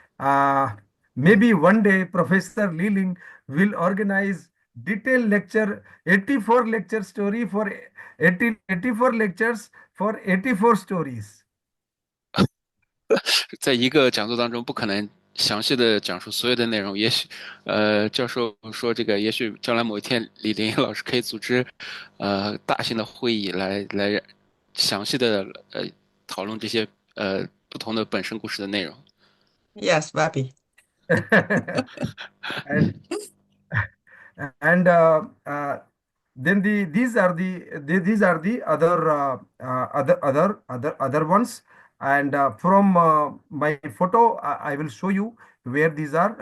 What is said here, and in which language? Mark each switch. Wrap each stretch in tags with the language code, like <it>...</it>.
<en>Uh, Maybe one day Professor Ling will organize detailed lecture, 84 lecture story for 84 lectures for 84 stories.</en> <zh>在一个讲座当中，不可能详细的讲述所有的内容。也许，教授说这个，也许将来某一天，李林老师可以组织，大型的会议来详细的讨论这些不同的本身故事的内容。</zh> <en>Yes, Vappy. and and then these are the other ones, and from my photo I will show you where these are.</en>